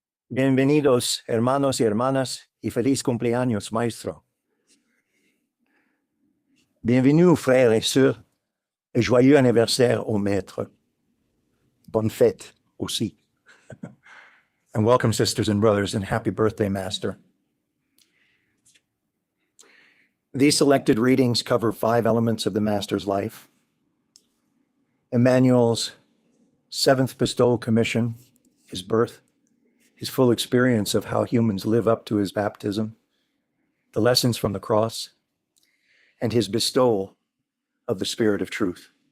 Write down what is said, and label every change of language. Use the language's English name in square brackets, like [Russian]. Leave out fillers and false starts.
[Spanish] Bienvenidos, hermanos y hermanas, y feliz cumpleaños, maestro. [French] Bienvenue, frères et sœurs, et joyeux anniversaire au maître. Bonne fête aussi. [English] And welcome, sisters and brothers, and happy birthday, master. These selected readings cover 5 elements of the master's life. Emmanuel's 7th bestowal commission, his birth, his full experience of how humans live up to his baptism, the lessons from the cross, and his bestowal of the Spirit of truth.